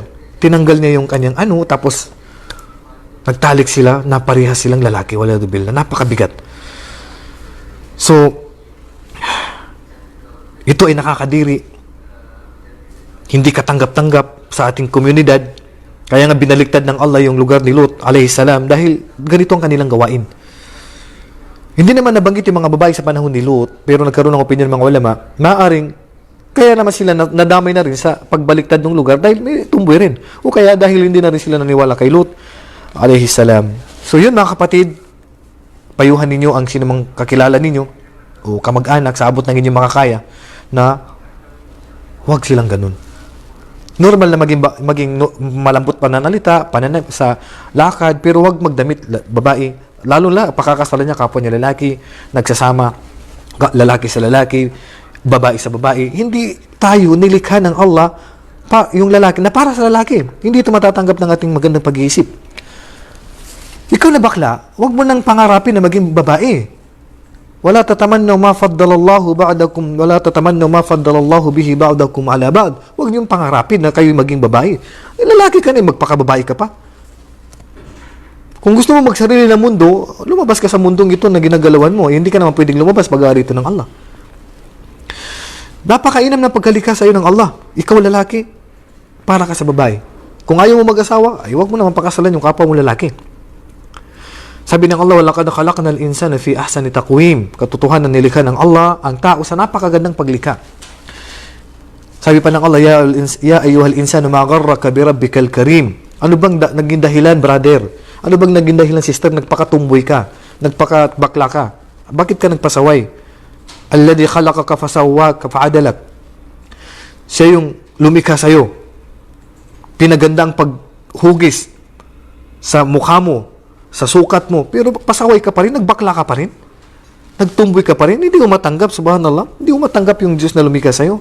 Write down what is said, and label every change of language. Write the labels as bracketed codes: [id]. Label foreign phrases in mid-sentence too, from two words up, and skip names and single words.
[tl] Tinanggal niya yung kanyang tapos nagtalik sila na parehas silang lalaki, wala dubil na. Napakabigat. So, ito ay nakakadiri. Hindi katanggap-tanggap sa ating komunidad. Kaya nga binaliktad ng Allah yung lugar ni Lot [ar] عليه السلام [tl] dahil ganito ang kanilang gawain. Hindi naman nabanggit yung mga babae sa panahon ni Lot, pero nagkaroon ng opinion ng mga ulama, maaring kaya naman sila nadamay na rin sa pagbaliktad ng lugar dahil may tumboy rin. O kaya dahil hindi na rin sila naniwala kay Lot [ar] عليه السلام. [tl] So yun mga kapatid, payuhan ninyo ang sinumang kakilala ninyo o kamag-anak sa abot ng inyong makakaya na huwag silang ganun. Normal na maging malambot pananalita, sa lakad, pero huwag magdamit babae. Lalo na pakakasalan niya kapwa niya lalaki, nagsasama lalaki sa lalaki, babae sa babae. Hindi tayo nilikha ng Allah yung lalaki na para sa lalaki. Hindi ito matatanggap ng ating magandang pag-iisip. Ikaw na bakla, huwag mo nang pangarapin na maging babae. [ar] ولا تتمنوا ما فضل الله بعضكم ولا تتمنوا ما فضل الله به بعضكم على بعض. [tl] Huwag niyong pangarapin na kayo maging babae. Lalaki ka na, magpakababae ka pa. Kung gusto mo magsarili ng mundo, lumabas ka sa mundong ito na ginagalawan mo. Hindi ka naman pwedeng lumabas pag-aari ito ng Allah. Napakainam ng pagkalikha sa iyo ng Allah. Ikaw lalaki, para ka sa babae. Kung ayaw mo mag-asawa, ay huwag mo naman pakasalan yung kapwa mo lalaki. Sabi ng Allah, [ar] وَلَقَدْ خَلَقْنَا الْإِنسَانَ فِي أَحْسَنِ تَقْوِيمٍ. [tl] Katotohanan nilikha ng Allah ang tao sa napakagandang paglikha. Sabi pa ng Allah, [ar] يا أيها الإنسان ما غرك بربك الكريم. [tl] Ano bang naging dahilan, brother? Ano bang naging dahilan, sister? Nagpakatumboy ka, nagpakabakla ka. Bakit ka nagpasaway? [ar] الذي خلقك فسواك فعدلك. [tl] Siya yung lumikha sa'yo. Pinaganda ang paghugis sa mukha mo, sa sukat mo, pero pasaway ka pa rin, nagbakla ka pa rin, nagtumboy ka pa rin, hindi mo matanggap, subhanallah, hindi mo matanggap yung Diyos na lumikha sa'yo.